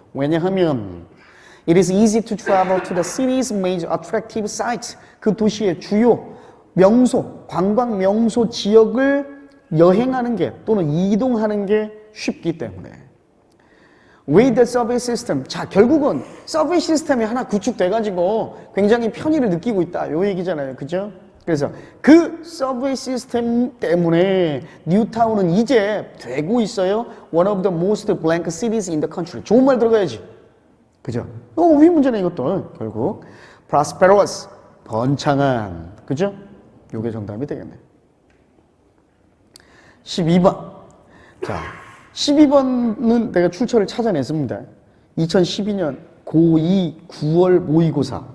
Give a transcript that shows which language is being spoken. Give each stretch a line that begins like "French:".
Korean: 왜냐하면
English: it is easy to travel to the city's major attractive sites,
Korean: 그 도시의 주요 명소, 관광 명소 지역을 여행하는 게 또는 이동하는 게 쉽기 때문에
English: with the subway system,
Korean: 자 결국은 서브웨이 시스템이 하나 구축돼가지고 굉장히 편의를 느끼고 있다 요 얘기잖아요. 그죠? 그래서 그 서브웨이 시스템 때문에 뉴타운은 이제 되고 있어요.
English: One of the most blank cities in the country.
Korean: 좋은 말 들어가야지. 그죠? 위 문제네 이것도. 결국 prosperous, 번창한. 그죠? 요게 정답이 되겠네. 12번. 자, 12번은 내가 출처를 찾아냈습니다. 2012년 고2 9월 모의고사.